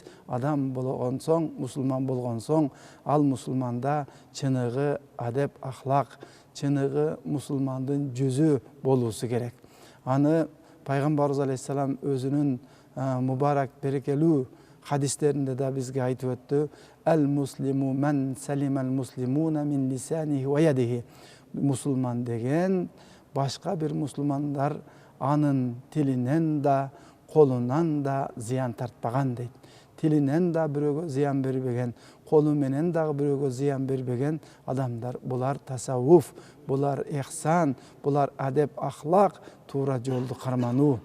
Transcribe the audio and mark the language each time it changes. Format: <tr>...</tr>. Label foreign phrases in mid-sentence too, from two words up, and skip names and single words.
<ky>Адам болгон соң, мусулман болгон соң, ал мусулманда чыныгы адеп, ахлак, чыныгы мусулмандын жүзү болуусу керек. Аны пайгамбарыбыз алейхисалам өзүнүн мубарак берекелүү хадистеринде да бизге айтып өттү:</ky> <ar>"المسلم من سلم المسلمون من لسانه ويده."</ar> <ky>Мусулман деген башка бир мусулмандар анын тилинен да, колунан да зыян тартпаган дейт. Тилинен да бирөөгө зыян бербеген, колу менен дагы бирөөгө зыян бербеген адамдар. Булар тасаввуф, булар ихсан, булар адеп, ахлак, туура жолду кармануу.</ky>